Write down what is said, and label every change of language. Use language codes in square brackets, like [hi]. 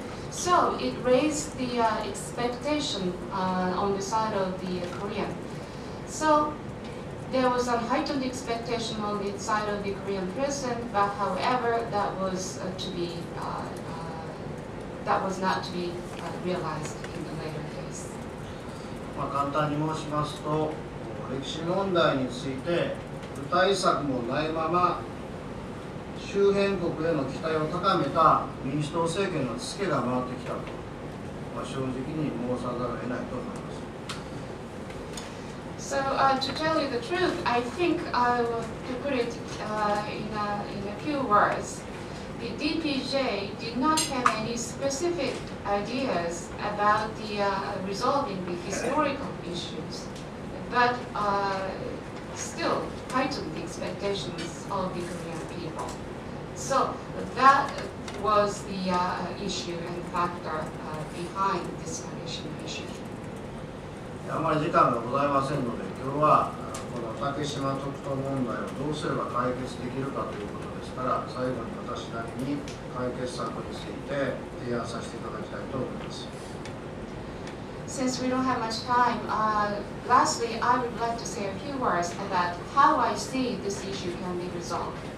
[en] So it raised the expectation on the side of the Korean. So there was a heightened expectation on the side of the Korean president, but however, that was not to be realized in the later days. [ja] 簡単に申しますと、歴史問題について具体策もないまま周辺国への期待を高めた民主党政権のツケが回ってきたと、正直に申さざるを得ないと思います。 [en] So to tell you the truth, I think to put it in a few words, the DPJ did not have any specific ideas about the resolving the historical issues, but still heightened the expectations of the Korean people. So that was the issue and factor behind this condition issue. [ja] あまり時間がございませんので、今日はこの竹島特等問題をどうすれば解決できるかということですから、最後に私なりに解決策について提案させていただきたいと思います。 [en] Since we don't have much time, lastly, I would like to say a few words about how I see this issue can be resolved.